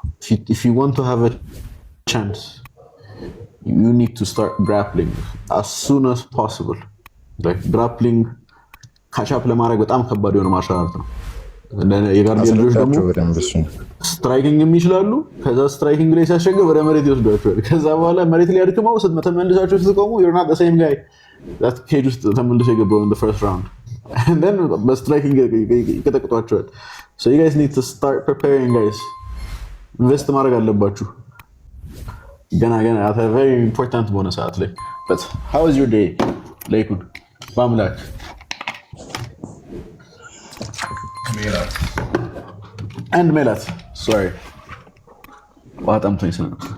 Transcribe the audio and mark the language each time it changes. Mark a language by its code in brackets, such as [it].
[en] If you want to have a chance, you need to start grappling as soon as possible. Like grappling catch up [am] ለማድረግ በጣም ከባድ የሆነ ማርሻል አርት ነው. የጋርዲያን ልጆች ደግሞ ስትራይኪንግ የሚችላሉ። ከዛ ስትራይኪንግ ላይ ሲያሸገው ወደ መሬት ይወስዷቸዋል። ከዛ በኋላ መሬት ላይ አድክመው ስትመለሳቸው ስትቆሙ [en] you're not the same guy that [am] cage ውስጥ ተመልሶ የገባው [en] in the first round. And then [am] በስትራይኪንግ ይቀጠቅጧቸዋል. [en] So you guys need to start preparing, guys. [am] ኢንቨስት ማድረግ አለባችሁ ገና [en] at a very important [am] በሆነ ሰዓት ላይ. [en] But how was your day? Laikun በአምላክ and Melat, sorry. What I'm saying.